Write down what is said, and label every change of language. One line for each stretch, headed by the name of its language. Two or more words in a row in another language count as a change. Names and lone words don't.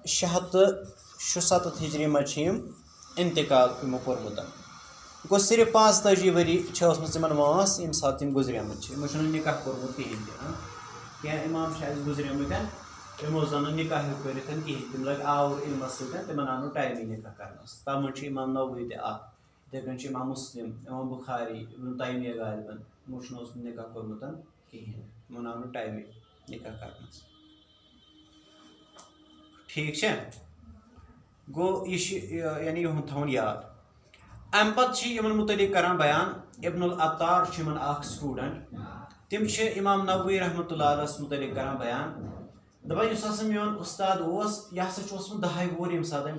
Kashmiri: 667 ہجری منٛز چھِ یِم انتقال یِمو کوٚرمُت گوٚو صرف 45 ؤری چھِ ٲسمٕژ یِمن وٲنٛس ییٚمہِ ساتہٕ یِم گُزریمٕتۍ چھِ یِمو چھُنہٕ نِکاح کوٚرمُت کِہینۍ تہِ کینٛہہ اِمام چھِ اَسہِ گُزریمٕتۍ یِمو زن نہٕ نِکاح ہیوٚک کٔرِتھ کِہینۍ تِم لٔگۍ آوُر علمس سۭتۍ تِمن آو نہٕ ٹایمٕے نِکاح کرنس تتھ منٛز چھُ امام نووی تہِ اکھ یِتھٕے کٔنۍ چھُ امام مسلم امام بخاری ابن تیمیہ غالبن یِمو چھُنہٕ اوسمُت نِکاح کوٚرمُت کِہینۍ یِمن آو نہٕ ٹایمٕے نِکاح کرنس ٹھیٖک چھا گوٚو یہِ چھُ یعنی یِہُنٛد تھاوُن یاد امہِ پتہٕ چھِ یِمن مُتعلق کران بیان ابن العطار چھُ یِمن اکھ سٹوٗڈنٹ تِم چھِ امام نووی
Arabic: رحمتہ اللہ علیہس
Kashmiri: مُتعلق کران بیان دپان یُس ہسا میون اُستاد اوس یہِ ہسا چھُ اوسمُت 10 وُہُر ییٚمہِ ساتہٕ أمۍ